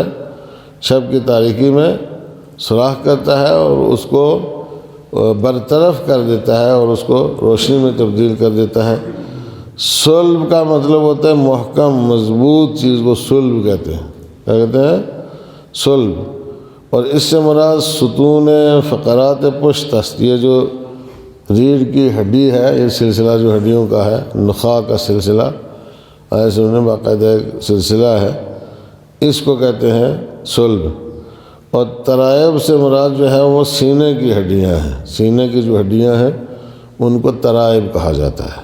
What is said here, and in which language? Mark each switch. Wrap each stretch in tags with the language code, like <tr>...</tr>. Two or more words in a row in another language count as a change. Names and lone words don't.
<ur>شب کی تاریکی میں سوراخ کرتا ہے اور اس کو برطرف کر دیتا ہے اور اس کو روشنی میں تبدیل کر دیتا ہے۔ صلب کا مطلب ہوتا ہے محکم مضبوط چیز کو صلب کہتے ہیں، کیا کہتے ہیں؟ صلب۔ اور اس سے مراد</ur> <fa>ستون فقرات پشت است،</fa> <ur>یہ جو ریڑھ کی ہڈی ہے، یہ سلسلہ جو ہڈیوں کا ہے، نخاع کا سلسلہ، ایسے انہیں باقاعدہ ایک سلسلہ ہے، اس کو کہتے ہیں صلب۔ اور ترائب سے مراد جو ہے وہ سینے کی ہڈیاں ہیں، سینے کی جو ہڈیاں ہیں ان کو ترائب کہا جاتا ہے۔</ur>